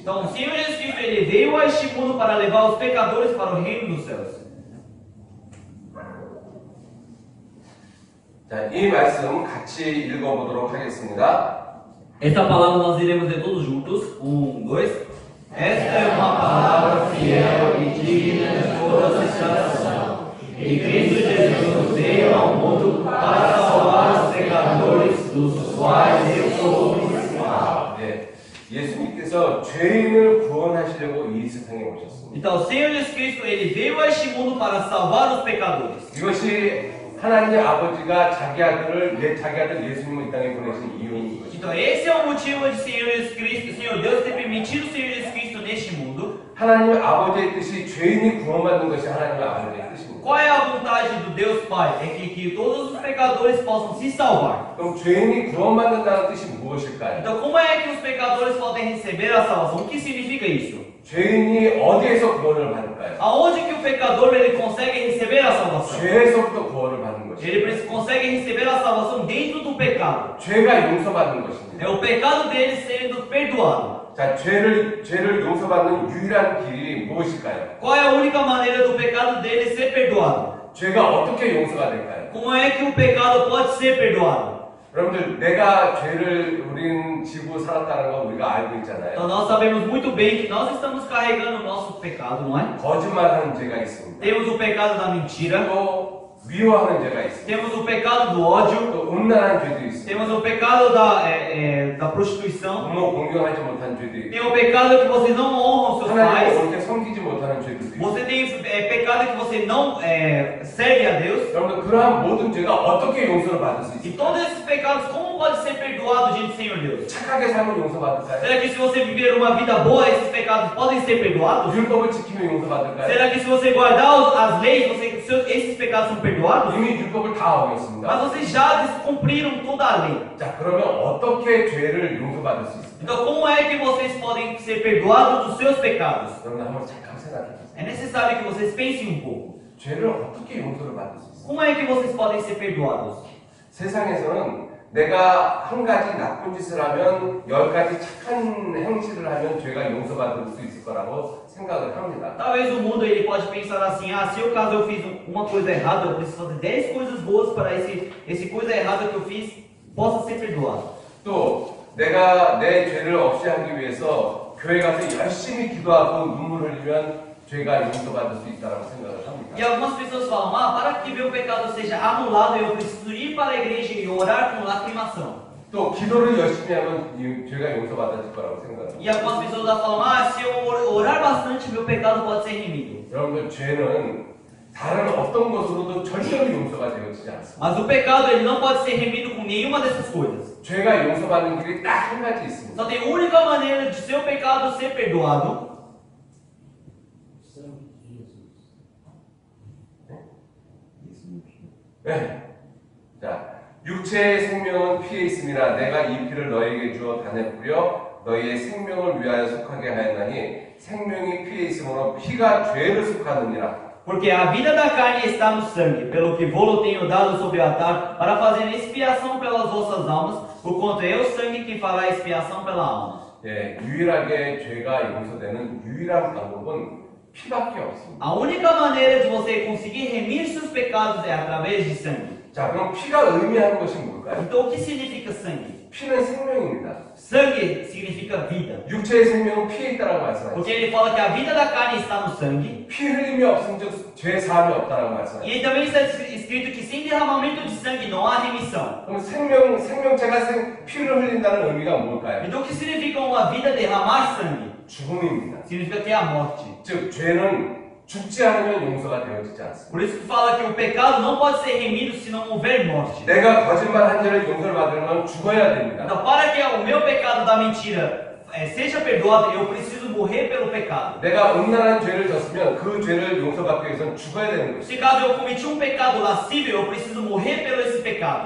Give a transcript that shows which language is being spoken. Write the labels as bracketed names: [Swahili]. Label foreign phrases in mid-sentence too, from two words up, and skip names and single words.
[Portuguese] Então, o Senhor Jesus Cristo ele veio a este mundo para levar os pecadores para o reino dos céus. [Korean] 자, 이 말씀 같이 읽어보도록 하겠습니다. [Portuguese] Esta palavra nós iremos ler todos juntos. 1, 2. Esta é uma palavra fiel e digna de toda aceitação. E Cristo Jesus veio ao mundo para salvar os pecadores, dos quais eu sou o principal. [Korean] 네, 예수님께서 죄인을 구원하시려고 이 세상에 오셨습니다. [Portuguese] Então, o Senhor Jesus Cristo ele veio a este mundo para salvar os pecadores. [Korean] 이것이 하나님 아버지가 자기 아들 예수님을 이 땅에 보내신 이유인 것입니다. [Portuguese] Então, esse é o motivo de Senhor Jesus Cristo, Senhor Deus ter permitido o Senhor Jesus Cristo neste mundo. [Korean] 하나님 아버지의 뜻이 죄인이 구원받는 것이 하나님 아버지의 뜻입니다. [Portuguese] Qual é a vontade do Deus Pai? É que todos os pecadores possam se salvar. [Korean] 그럼 죄인이 구원받는다는 뜻이 무엇일까요? [Portuguese] Então, como é que os pecadores podem receber a salvação? O que significa isso? [Korean] 죄인이 어디에서 구원을 받을까요? [Portuguese] Aonde que o pecador ele consegue receber a salvação? [Korean] 죄에서부터 구원을 받는 것입니다. [Portuguese] Ele consegue receber a salvação dentro do pecado. [Korean] 죄가 용서받는 것입니다. [Portuguese] É o pecado dele sendo perdoado. [Korean] 자, 죄를 용서받는 유일한 길이 무엇일까요? [Portuguese] Qual é a única maneira do pecado dele ser perdoado? [Korean] 죄가 어떻게 용서가 될까요? [Portuguese] Como é que o pecado pode ser perdoado? [Korean] 여러분들, 내가 죄를 우린 지고 살았다는 거 우리가 알고 있잖아요. [Portuguese] Então nós sabemos muito bem que nós estamos carregando o nosso pecado, não é? [Korean] 거짓말하는 죄가 있습니다. [Portuguese] Temos o pecado da mentira, [Korean] 또 미워하는 죄가 있습니다. [Portuguese] temos o pecado do ódio, [Korean] 또 음란한 죄도 있습니다. [Portuguese] temos o pecado da prostituição, [Korean] 부모 공경하지 못한 죄도 있고 [Portuguese] tem o pecado que você não honra os seus [Korean] 하나님을 [Portuguese] pais, [Korean] 옳게 섬기지 못하는 죄도 있고 [Portuguese] você tem pecado que você não serve a Deus. [Korean] 여러분들, 그러한 모든 죄가 어떻게 용서를 받을 수 [Portuguese] E [Korean] 있습니까? [Portuguese] todos esses pecados, como pode ser perdoado diante do Senhor Deus? [Korean] 착하게 살면 용서받을까요? [Portuguese] Será que se você viver uma vida boa, esses pecados podem ser perdoados? [Korean] 율법을 지키면 용서받을까요? [Portuguese] Será que se você guardar as leis, esses pecados são perdoados? [Korean] 이미 율법을 다 어겼습니다. [Portuguese] Mas vocês já descumpriram toda a lei. [Korean] 자, 그러면 어떻게 죄를 용서받을 수 있습니까? 되겠습니까? [Portuguese] Então, como é que vocês podem ser perdoados dos seus pecados? [Korean] 여러분 한번 잠깐 생각해 보세요. [Portuguese] É necessário que vocês pensem um pouco. [Korean] 죄를 어떻게 용서를 받을 수 있어요? [Portuguese] Como é que vocês podem ser perdoados? [Korean] 세상에서는 내가 한 가지 나쁜 짓을 하면 10가지 착한 행실을 하면 죄가 용서받을 수 있을 거라고 생각을 합니다. [Portuguese] Talvez o mundo ele pode pensar assim, se eu caso eu fiz uma coisa errada, eu preciso fazer 10 coisas boas para esse coisa errada que eu fiz possa ser perdoado. [Korean] 또 내가 내 죄를 없이 하기 위해서 교회 가서 열심히 기도하고 눈물 흘리면 죄가 용서받을 수 있다고 생각을 합니다. [Portuguese] E algumas pessoas falam, para que meu pecado seja anulado, eu preciso ir para a igreja e orar com lacrimação. [Korean] 또 기도를 열심히 하면 죄가 용서받을 거라고 생각합니다. [Portuguese] E algumas pessoas já falam, se eu orar bastante, meu pecado pode ser remido. [Korean] 여러분들 죄는 다른 어떤 것으로도 절대로 용서가 되어지지 않습니다. [Portuguese] Mas o pecado ele não pode ser remido com nenhuma dessas coisas. [Korean] 죄가 용서받는 길이 딱 한 가지 있습니다. [Portuguese] Só tem única maneira de seu pecado ser perdoado. [Korean] 네. 자, 육체의 생명은 피에 있음이라 내가 이 피를 너에게 주어 단에 뿌려 너희의 생명을 위하여 속하게 하였나니 생명이 피에 있으므로 피가 죄를 속하느니라. [Portuguese] Porque a vida da carne está no sangue, pelo que vou-lo tenho dado sobre o altar, para fazer expiação pelas vossas almas, porquanto é o sangue que fará expiação pela alma. [Korean] 예, 유일하게 죄가 용서되는 유일한 방법은 피밖에 없습니다. [Portuguese] A única maneira de você conseguir remir seus pecados é através de sangue. [Korean] 자, 그럼 피가 의미하는 것이 뭘까요? [Portuguese] Então o que significa sangue? [Korean] 피는 생명입니다. [Portuguese] Sangue significa vida. [Korean] 육체의 생명은 피에 있다라고 말씀하셨어요. [Portuguese] Porque ele fala que a vida da carne está no sangue. [Korean] 피 흘림이 없으면 죄 사함이 없다라고 말씀하셨어요. [Portuguese] E também está escrito que sem derramamento de sangue não há remissão. [Korean] 그럼 생명체가 피를 흘린다는 의미가 뭘까요? [Portuguese] Então o que significa uma vida derramar sangue? [Korean] 죽음입니다. [Portuguese] Significa que é a morte. [Korean] 즉 죄는 죽지 않으면 용서가 되어지지 않습니다. [Portuguese] Por isso que fala que o pecado não pode ser remido se não houver morte. [Korean] 내가 거짓말한 죄를 용서를 받으려면 죽어야 됩니다. [Portuguese] Então, para que o meu pecado da mentira seja perdoado, eu preciso morrer pelo pecado. [Korean] 내가 음란한 죄를 졌으면 그 죄를 용서받기 위해서는 죽어야 되는 것입니다. [Portuguese] Se caso eu cometi um pecado lascívio, eu preciso morrer pelo esse pecado.